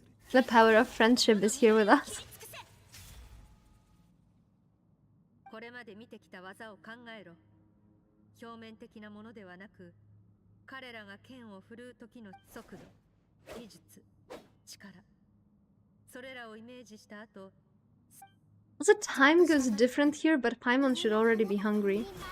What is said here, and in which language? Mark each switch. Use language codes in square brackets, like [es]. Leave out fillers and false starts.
[en] The power of friendship is here with us. [ja] これまで見てきた技を考えろ。表面的なものではなく、彼らが剣を振るう時の速度、技術、力、それらをイメージした後、 [en] Also, time goes different here, but Paimon should already be hungry.